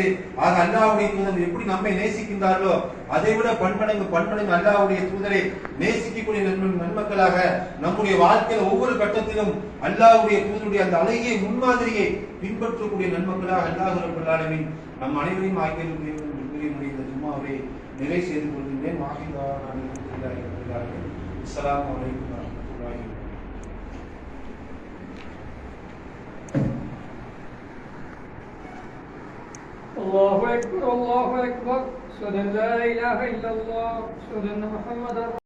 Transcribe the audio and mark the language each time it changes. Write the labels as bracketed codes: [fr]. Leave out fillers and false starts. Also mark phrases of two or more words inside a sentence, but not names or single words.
[ta] ஆக அல்லாஹ்வுடைய தூதர் எப்படி நம்மை நேசிக்கின்றார்களோ அதை விட பன்மடங்கு அல்லாஹ்வுடைய தூதரை நேசிக்கக்கூடிய நன்மக்களாக நம்முடைய வாழ்க்கையில் ஒவ்வொரு கட்டத்திலும் அல்லாஹ்வுடைய தூதருடைய அந்த அழகிய முன்மாதிரியை பின்பற்றக்கூடிய நன்மக்களாக [ar] الله رب العالمين [ta] நம் அனைவரையும் ஆக்கிய இந்த ஜும்மாவை நிறை செய்து கொள்கின்றேன். [ar] السلام عليكم ورحمة الله الله أكبر الله أكبر أشهد أن لا إله إلا الله أشهد أن محمدا